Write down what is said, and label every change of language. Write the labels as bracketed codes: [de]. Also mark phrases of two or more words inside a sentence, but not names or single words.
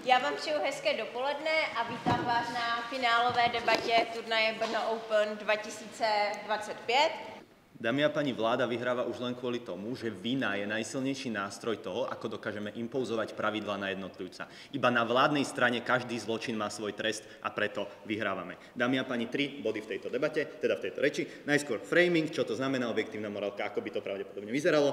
[cs] Já vám přeju hezké dopoledne a vítám vás na finálové debatě turnaje Brno Open 2025. [sk] Dámy a páni, vláda vyhráva už len kvôli tomu, že vina je najsilnejší nástroj toho, ako dokážeme impouzovať pravidlá na jednotlivca. Iba na vládnej strane každý zločin má svoj trest a preto vyhrávame. Dámy a páni, 3 body v tejto debate, teda v tejto reči. Najskôr framing, čo to znamená objektívna morálka, ako by to pravdepodobne vyzeralo.